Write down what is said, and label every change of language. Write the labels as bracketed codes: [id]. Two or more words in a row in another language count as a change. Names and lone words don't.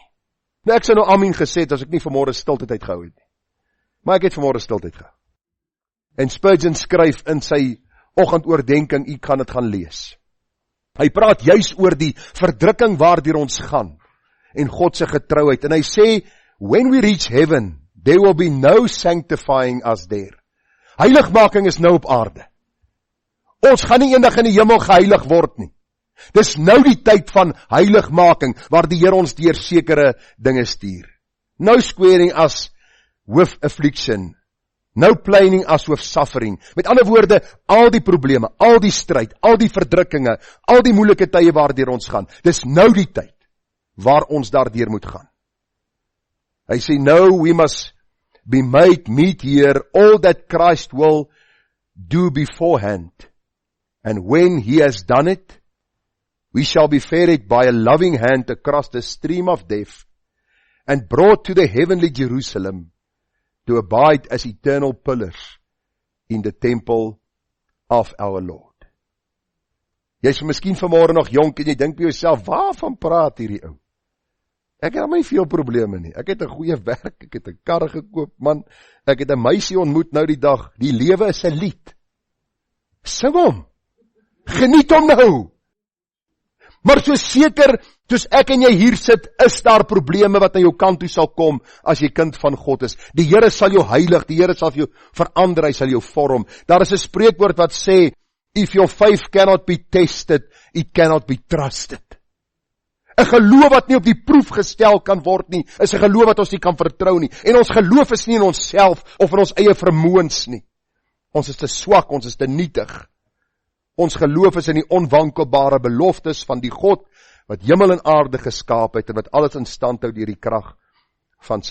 [af] Nou ek sou nou amen gesê het as ek nie vanmôre stiltyd uitgehou het nie. Maar ek het vanmôre stiltyd gehou. En Spurgeon skryf in sy oggendoordenking, u kan dit gaan lees. Hy praat juis oor die verdrukking waardeur ons gaan en God se getrouheid. En hy sê, [en] when we reach heaven, there will be no sanctifying us there. [af] Heiligmaking is nou op aarde. Ons gaan nie eendag in die hemel geheilig word nie. Dis nou die tyd van heiligmaking, waar die Here ons deur sekere dinge stuur. [en] No squaring us with affliction. No plaining us with suffering. [af] Met ander woorde, al die probleme, al die stryd, al die verdrukkinge, al die moeilike tye waardeur ons gaan. Dis nou die tyd waar ons daardeur moet gaan. Hy sê, [en] no, we must be made meet here all that Christ will do beforehand. And when he has done it, we shall be ferried by a loving hand across the stream of death and brought to the heavenly Jerusalem to abide as eternal pillars in the temple of our Lord. [af] Jy is miskien vanmôre nog jonk en jy dink by jouself, waarvan praat hierdie ou? Ek het nie veel probleme nie. Ek het 'n goeie werk, ek het 'n kar gekoop, man. Ek het 'n meisie ontmoet nou die dag. Die lewe is 'n lied. Sing hom. Geniet hom nou. Maar so seker, soos ek en jy hier sit, is daar probleme wat aan jou kant toe sal kom, as jy kind van God is. Die Here sal jou heilig, die Here sal jou verander, hy sal jou vorm. Daar is 'n spreekwoord wat sê, [en] if your faith cannot be tested, it cannot be trusted. [af] 'n geloof wat nie op die proef gestel kan word nie, is 'n geloof wat ons nie kan vertrou nie. En ons geloof is nie in onsself of in ons eie vermoëns nie. Ons is te swak, ons is te nietig. Ons geloof is in die onwankelbare beloftes van die God wat hemel en aarde geskaap het en wat alles in stand hou deur die krag van sy woord.